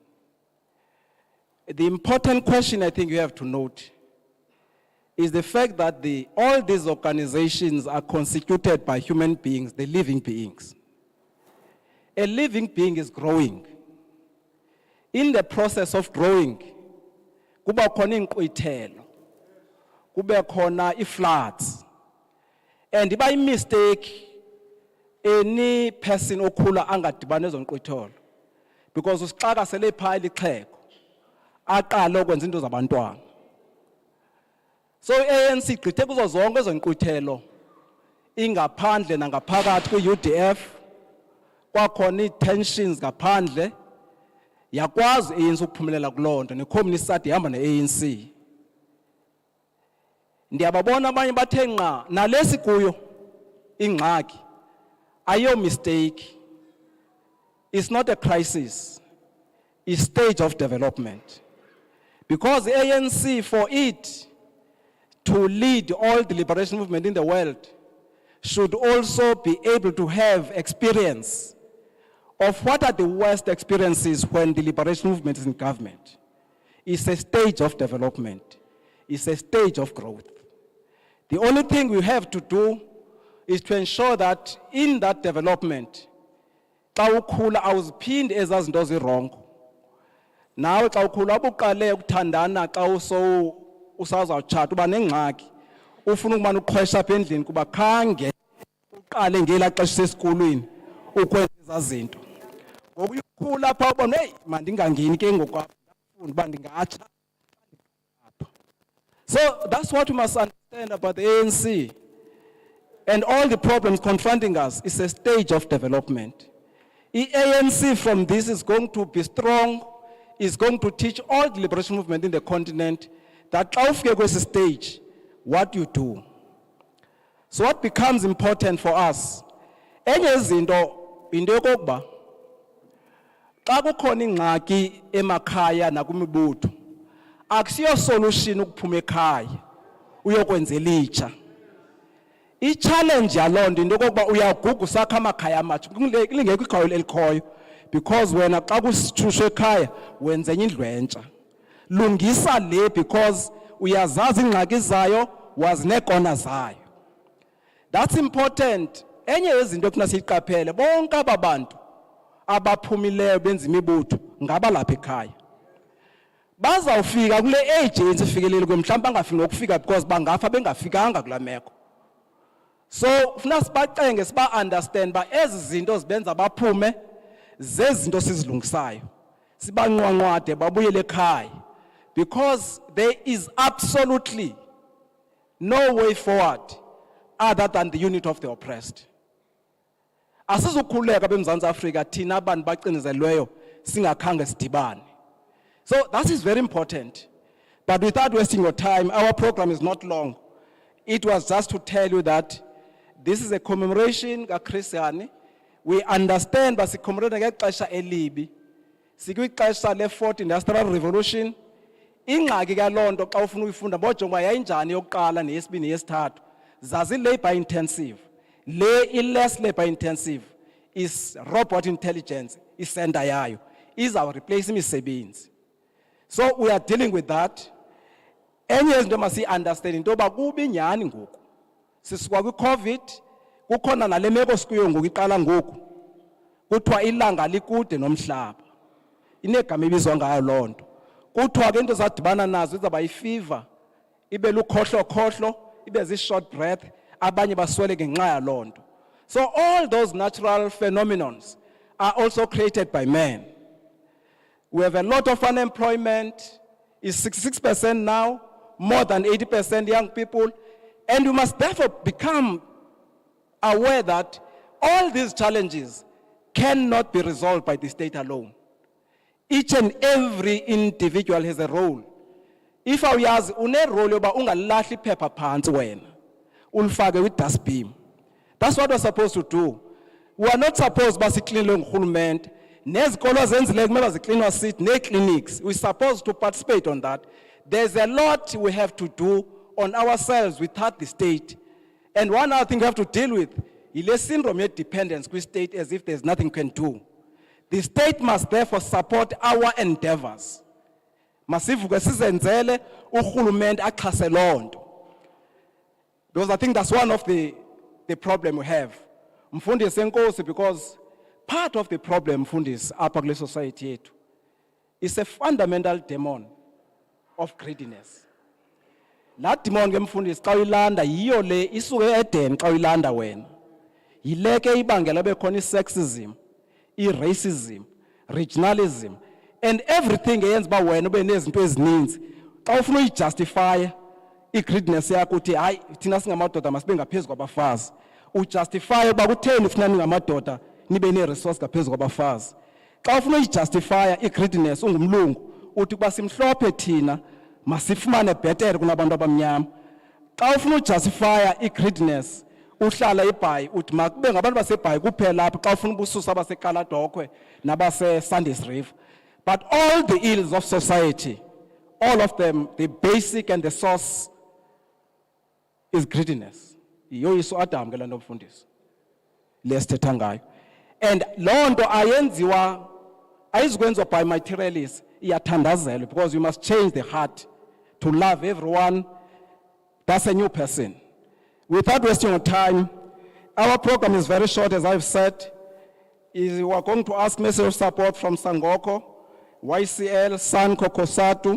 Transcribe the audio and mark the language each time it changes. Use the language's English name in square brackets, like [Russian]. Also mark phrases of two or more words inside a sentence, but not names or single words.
[English] The important question I think you have to note is the fact that all these organizations are constituted by human beings, the living beings. A living being is growing. In the process of growing, [Xhosa] kuba khona inkqwithelo, kube khona i-floods, and iba mistake any person okhula angadibana ezo nkqwithelo, because usixaka sele phaa lixheko aqale ukwenza into zabantwana. So ANC igqithe kuzo zonke ezo nkqwithelo ingaphandle nangaphakathi kwi-UDF, kwakhona ii-tensions ngaphandle, yakwazi ANC ukuphumelela kuloo nto, [English] ne-communist side [Xhosa] ihamba ne-ANC. Ndiyababona abanye bathe nqa nalesi kuyo ingxaki ayo mistake. [English] It's not a crisis, it's stage of development. Because the ANC, for it to lead all the liberation movement in the world, should also be able to have experience of what are the worst experiences when the liberation movement is in government. It's a stage of development. It's a stage of growth. The only thing we have to do is to ensure that in that development, [Xhosa] xa ukhula awuziphindi ezaa zinto zirongo. Nawe xa ukhula ubuqale ukuthandana xa usazawutshata uba nengxaki, ufuna ukubana uqhwesha apha endlini kuba khange uqale ngelaa xesha sesikolweni ukwenza ezaa zinto. Ngoku ukhula apha ubona, hey, mandingangeni ke ngokwapha ndafunda uba ndingatsha. [English] So that's what we must understand about the ANC. And all the problems confronting us is a stage of development. The ANC from this is going to be strong, is going to teach all the liberation movement in the continent that [Xhosa] xa ufike kwesi stage, [English] what you do. So what becomes important for us, [Xhosa] enye izinto into yokokuba xa kukhona ingxaki emakhaya nakwimibutho, akusiyo solution ukuphuma ekhaya uyokwenza elitsha. I-challenge yaloo nto into yokokuba uyaguga usakha amakhaya amatsha, lingekho ikhaya elikhoyo, because wena xa kusithushwe ekhaya wenza enye indlu entsha. Lungisa le because uyazazi ingxaki zayo, wazi neekona zayo. [English] That's important. [Xhosa] Enye yezinto efuna siyiqaphele, bonke aba bantu abaphumileyo benza imibutho ngaba lapha ekhaya. Bazawufika kule agency ifikelele mhlawumbe bangafiki ngokufika because bangafa bengafikanga kula meko. So funa sibacenge siba understand ba ezi zinto zibenza baphume zezinto sizilungisayo. Sibanqwanqwade babuyele ekhaya, [English] because there is absolutely no way forward other than the unit of the oppressed. [Xhosa] Asizukhuleka beMzantsi Afrika thina abantu bacinezelweyo singakhange sidibane. [English] So that is very important. But without wasting your time, our program is not long. It was just to tell you that this is a commemoration ka Hani. We understand but [Xhosa] sicommemorate ngexesha elibi. Sikwixesha le-4th Industrial Revolution. Ingxaki kaloo nto xa ufuna uyifunda bojonga yayinjani yokuqala neyesibini neyesithathu. Zazi [English] labor intensive. Le less labor intensive is robot intelligence, is center yayo. Is our replacing imisebenzi. So we are dealing with that. [Xhosa] Enye izinto masi understand into yoba kubi nyhani ngoku. Sisuka kwi-COVID, kukhona nale meko sikuyo ngoku iqala ngoku. Kuthiwa ilanga likude nomhlaba. Inegama ebizwa ngayo loo nto. Kuthiwa ke into zadibana nazo izawuba yifiva, ibe lukhohlo, ibe zi-short breath, abanye basweleke ngenxa yaloo nto. [English] So all those natural phenomenons are also created by men. We have a lot of unemployment, is 66% now, more than 80% young people, and we must therefore become aware that all these challenges cannot be resolved by the state alone. Each and every individual has a role. [Xhosa] If awuyazi une-role yoba ungalahli iphepha phantsi wena, ulifake with-dustbin. [English] That's what we're supposed to do. We are not supposed to [Xhosa] siklinwe ngurhulumente. Nezikolo ezenzileyo kumele ziklinwa sithi nee-clinics. [English] We're supposed to participate on that. There's a lot we have to do on ourselves without the state. And one other thing we have to deal with is the syndrome of dependence with state as if there's nothing we can do. The state must therefore support our endeavors. [Xhosa] Masivuke sizenzele urhulumente axhase loo nto. [English] Because I think that's one of the problem we have. [Xhosa] Mfundisi enkosi, [English] because part of the problem, [Xhosa] Mfundisi, apha kule society yethu [English] is a fundamental demon of greediness. [Xhosa] That demon ke Mfundisi xa uyilanda yiyo le isuke eDen xa uyilanda wena. Yile ke ibangela bekhona i-sexism, i-racism, regionalism, [English] And everything [Xhosa] eyenza uba wena ube nezinto ezininzi xa ufuna uyijustify i-greediness yakho uthi hayi thina singamadoda masibe ngaphezu kwabafazi ujustify uba kutheni ufuna ningamadoda nibe nee-resource ngaphezu kwabafazi. Xa ufuna uyijustify i-greediness ungumlungu uthi kuba simhlophe thina masifumane bhetere kunabantu abamnyama. Xa ufuna ujustify i-greediness uhlala eBhayi uthi makube ngabantu baseBhayi kuphela apha xa ufuna ubususa abaseKaladokhwe nabase-Sandys River. [English] But all the ills of society, all of them, the basic and the source is greediness. [Xhosa] Yoyiso Adam ke lanto mfundisi lesithetha ngayo. [English] And [Xhosa] loo nto ayenziwa ayizikwenziwa [English] by materialists, iyathandazelwa, because you must change the heart to love everyone. That's a new person. Without wasting your time, our program is very short, as I've said. We are going to ask message of support from Sangoko, YCL, Sanko, Kosatu.